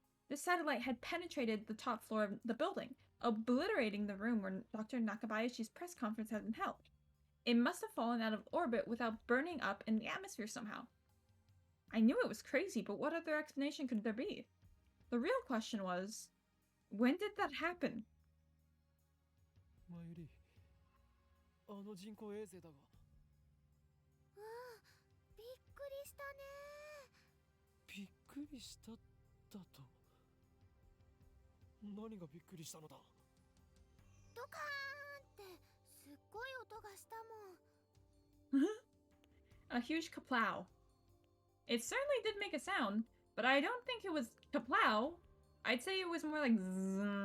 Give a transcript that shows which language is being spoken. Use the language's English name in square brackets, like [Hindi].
[English] This satellite had penetrated the top floor of the building, obliterating the room where Dr. Nakabayashi's press conference had been held. It must have fallen out of orbit without burning up in the atmosphere somehow. I knew it was crazy, but what other explanation could there be? The real question was, when did that happen? [Japanese] Mayuri, あの人工衛星だが。びっくりしたね。びっくりしただと。何がびっくりしたのだ。ドカーンってすっごい音がしたもん。 [English] A huge kaplow. It certainly did make a sound, but I don't think it was kaplow. I'd say it was more like zzz.